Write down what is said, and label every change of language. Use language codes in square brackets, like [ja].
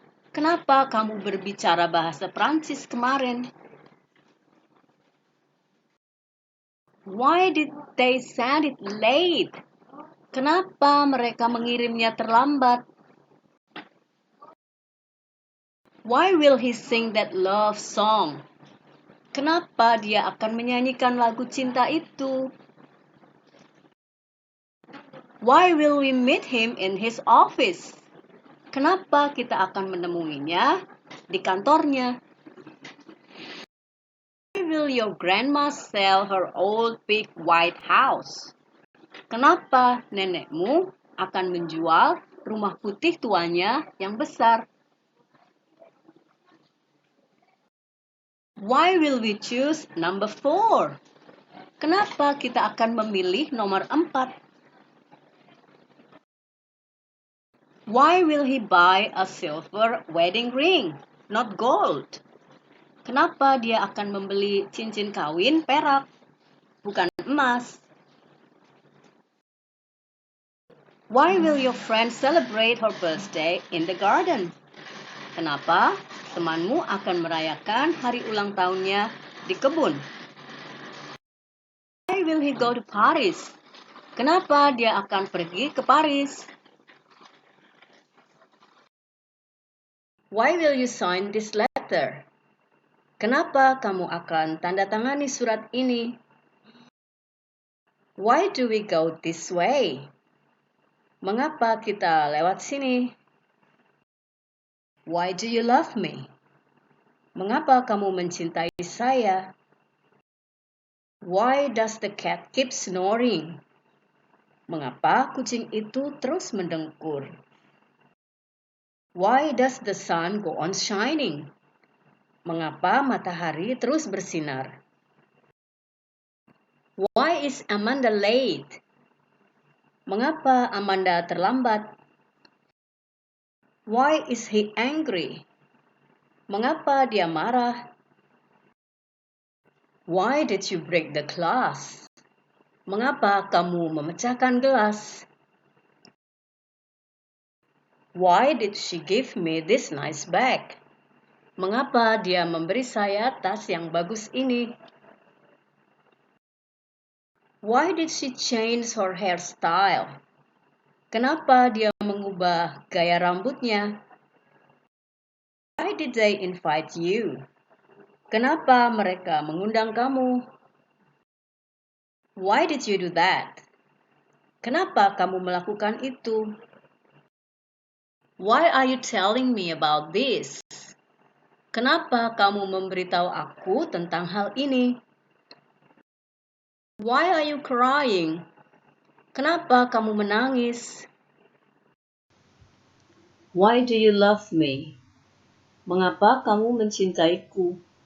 [id] Kenapa kamu berbicara bahasa Prancis kemarin? [en] Why did they send it late? [id] Kenapa mereka mengirimnya terlambat? [en] Why will he sing that love song? [id] Kenapa dia akan menyanyikan lagu cinta itu? [en] Why will we meet him in his office? [id] Kenapa kita akan menemuinya di kantornya? [en] Why will your grandma sell her old big white house? [id] Kenapa nenekmu akan menjual rumah putih tuanya yang besar? [en] Why will we choose number 4? [id] Kenapa kita akan memilih nomor 4? [en] Why will he buy a silver wedding ring, not gold? [id] Kenapa dia akan membeli cincin kawin perak, bukan emas? [en] Why will your friend celebrate her birthday in the garden? [id] Kenapa temanmu akan merayakan hari ulang tahunnya di kebun? [en] Why will he go to Paris? [id] Kenapa dia akan pergi ke Paris? [en] Why will you sign this letter? [id] Kenapa kamu akan tanda tangani surat ini? [en] Why do we go this way? [id] Mengapa kita lewat sini? [en] Why do you love me? [id] Mengapa kamu mencintai saya? [en] Why does the cat keep snoring? [id] Mengapa kucing itu terus mendengkur? [en] Why does the sun go on shining? [id] Mengapa matahari terus bersinar? [en] Why is Amanda late? [id] Mengapa Amanda terlambat? [en] Why is he angry? [id] Mengapa dia marah? [en] Why did you break the glass? [id] Mengapa kamu memecahkan gelas? [en] Why did she give me this nice bag? [id] Mengapa dia memberi saya tas yang bagus ini? [en] Why did she change her hairstyle? [id] Kenapa dia mengubah gaya rambutnya? [en] Why did they invite you? [id] Kenapa mereka mengundang kamu? [en] Why did you do that? [id] Kenapa kamu melakukan itu? [en] Why are you telling me about this? [id] Kenapa kamu memberitahu aku tentang hal ini? [en] Why are you crying? [id] Kenapa kamu menangis? [en] Why do you love me? [id] Mengapa kamu mencintaiku?